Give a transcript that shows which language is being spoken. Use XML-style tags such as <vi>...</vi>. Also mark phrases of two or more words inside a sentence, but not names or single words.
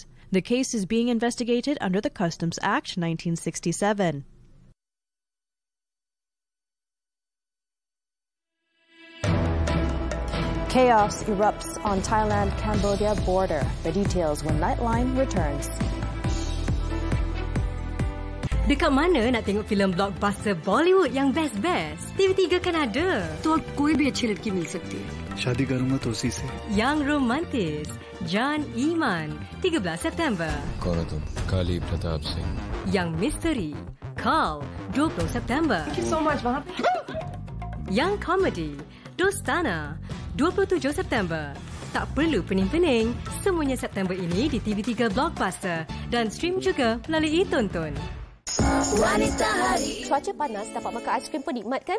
<en>The case is being investigated under the Customs Act 1967. Chaos erupts on Thailand-Cambodia border. The details when Nightline returns.</en> <ms>Dekat mana nak tengok filem blockbuster Bollywood yang best-best? TV3 kan ada.</ms> <hi>तो और कोई भी अच्छी लड़की मिल सकती है. शादी करूंगा तो उसी से.</hi> <ms>Yang romantis, Jan Iman, 13 September.</ms> <hi>कौन है तुम? काली प्रताप सिंह.</hi> <ms>Yang misteri, Carl, 20 September.</ms> <en>Thank you so much, Wahab.</en> <ms>Yang komedi, Dostana, 27 September. Tak perlu pening-pening, semuanya September ini di TV3 Blockbuster dan stream juga melalui Tonton. Wanita Hari. Cuaca panas dapat makan aiskrim penikmat kan?</ms>